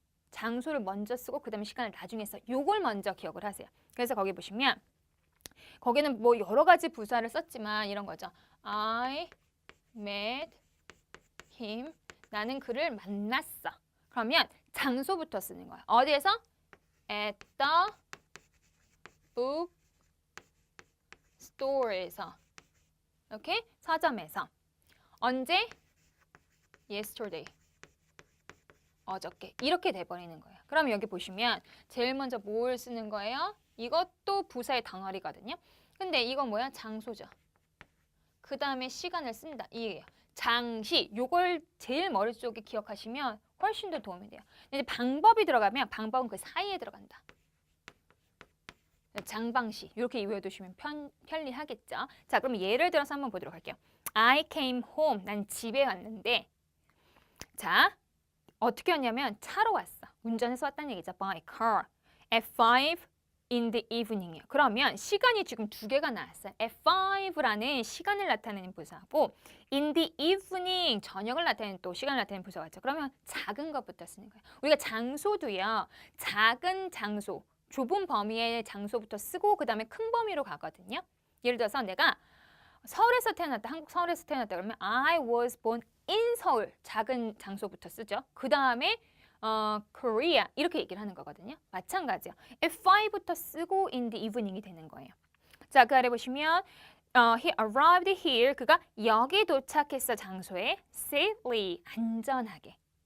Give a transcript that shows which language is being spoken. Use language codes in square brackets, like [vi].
[ko] 장소를 먼저 쓰고 그 다음에 시간을 나중에 써. 요걸 먼저 기억을 하세요. 그래서 거기 보시면 거기는 뭐 여러 가지 부사를 썼지만 이런 거죠. [en] I met him. [ko] 나는 그를 만났어. 그러면 장소부터 쓰는 거야. 어디에서? [en] At the book store에서. [ko] 오케이? 서점에서. 언제? Yesterday. 어저께. 이렇게 돼버리는 거예요. 그럼 여기 보시면 제일 먼저 뭘 쓰는 거예요? 이것도 부사의 덩어리거든요. 근데 이건 뭐야? 장소죠. 그 다음에 시간을 쓴다. 이게요. 장시. 요걸 제일 머릿속에 기억하시면 훨씬 더 도움이 돼요. 근데 방법이 들어가면 방법은 그 사이에 들어간다. 장방시. 이렇게 외워두시면 편리하겠죠. 자, 그럼 예를 들어서 한번 보도록 할게요. [en] I came home. [ko] 난 집에 왔는데 자, 어떻게 왔냐면 차로 왔어. 운전해서 왔다는 얘기죠. [en] By car. At 5 in the evening이에요. [ko] 그러면 시간이 지금 두 개가 나왔어요. At 5라는 시간을 나타내는 부사고 [en] in the evening [ko] 저녁을 나타내는 또 시간을 나타내는 부사가 있죠. 그러면 작은 것부터 쓰는 거예요. 우리가 장소도요. 작은 장소, 좁은 범위의 장소부터 쓰고 그 다음에 큰 범위로 가거든요. 예를 들어서 내가 서울에서 태어났다. 한국 서울에서 태어났다. [en] 그러면 I was born in 서울. [ko] 작은 장소부터 쓰죠. 그 다음에 Korea 이렇게 얘기를 하는 거거든요. 마찬가지요. At 5부터 쓰고 in the evening이 되는 거예요. 자, 그 아래 보시면 [en] he arrived here. [ko] 그가 여기 도착했어. 장소에 safely. 안전하게.